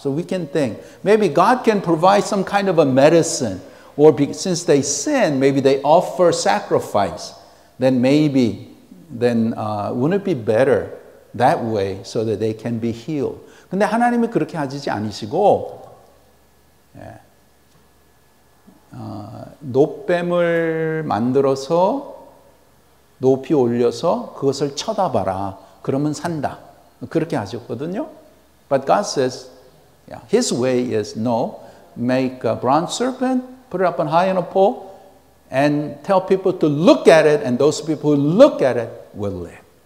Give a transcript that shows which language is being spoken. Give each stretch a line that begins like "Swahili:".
English: So we can think maybe God can provide some kind of a medicine, or since they sin, maybe they offer sacrifice. Then wouldn't it be better that way so that they can be healed?
Korean: 근데 하나님이 그렇게 하시지 않으시고 놋뱀을 만들어서 높이 올려서 그것을 쳐다봐라. 그러면 산다. 그렇게 하셨거든요.
English: But God says, His way is no. Make a bronze serpent, put it up on high on a pole, and tell people to look at it, and those people who look at it will live.